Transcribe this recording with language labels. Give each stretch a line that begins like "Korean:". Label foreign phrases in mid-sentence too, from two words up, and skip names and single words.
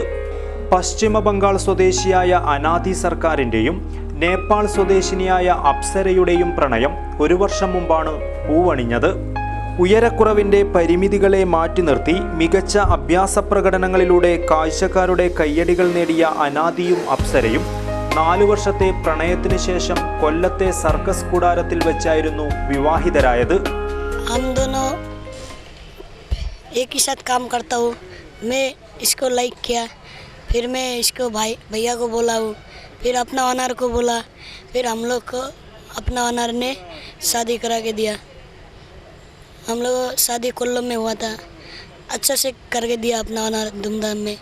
Malayalam: പശ്ചിമ ബംഗാൾ സ്വദേശിയായ അനാദി സർക്കാരിൻ്റെയും നേപ്പാൾ സ്വദേശിനിയായ അപ്സരയുടെയും പ്രണയം 1 വർഷം മുമ്പാണ് പൂവണിഞ്ഞത്. ഉയരക്കുറവിൻ്റെ പരിമിതികളെ മാറ്റി നിർത്തി മികച്ച അഭ്യാസ പ്രകടനങ്ങളിലൂടെ കാഴ്ചക്കാരുടെ കയ്യടികൾ നേടിയ അനാദിയും അപ്സരയും 4 വർഷത്തെ പ്രണയത്തിന് ശേഷം കൊല്ലത്തെ സർക്കസ് കൂടാരത്തിൽ വെച്ചായിരുന്നു വിവാഹിതരായത്.
Hindi: हम दोनों एक ही साथ काम करता हूँ. मैं इसको लाइक किया, फिर मैं इसको भैया को बोला हूँ, फिर अपना ऑनर को बोला, फिर हम लोग को अपना ऑनर ने शादी करा के दिया. हम लोग शादी कोल्लम में हुआ था, अच्छा से करके दिया अपना ऑनर धूमधाम में.